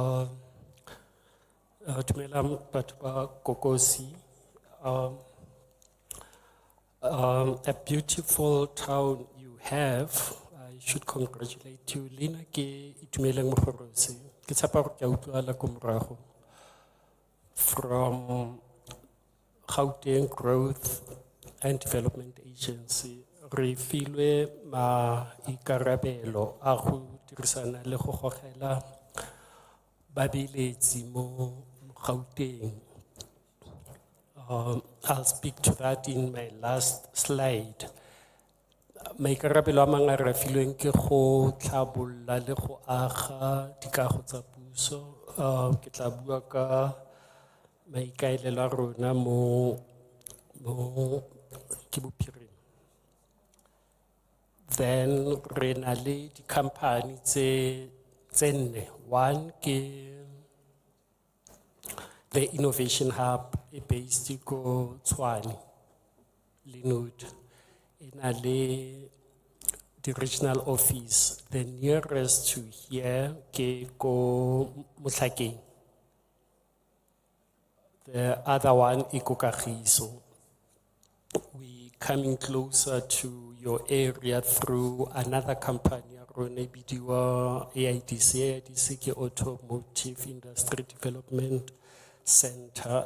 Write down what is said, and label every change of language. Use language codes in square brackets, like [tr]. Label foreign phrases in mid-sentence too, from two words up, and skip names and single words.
[tn] Dumelang batho ba Kokosi. [en] A beautiful town you have. I should congratulate you. [tn] Lina ke itumeleng mogorosi. Ke tshepa gore ke a utlwala ko morago. [en] From Gauteng Growth and Development Agency. [tn] Re filwe maikarabelo a go dirisana le go gogela babeletsi mo Gauteng. [en] I'll speak to that in my last slide. [tn] Maikarabelo a mangwe a re filweng ke go tlhabolla le go aga dikago tsa puso. Ke tla bua ka maikaelelo a rona mo ke bophirima. Then re na le di company tse nne. [en] One ke the Innovation Hub based ko Tshwane, Linwood. [tn] E na le [en] the regional office. The nearest to here [tn] ke ko Motlhakeng. [en] The other one is ko Kagiso. We coming closer to your area through another company, AIDC ke Automotive Industry Development Center.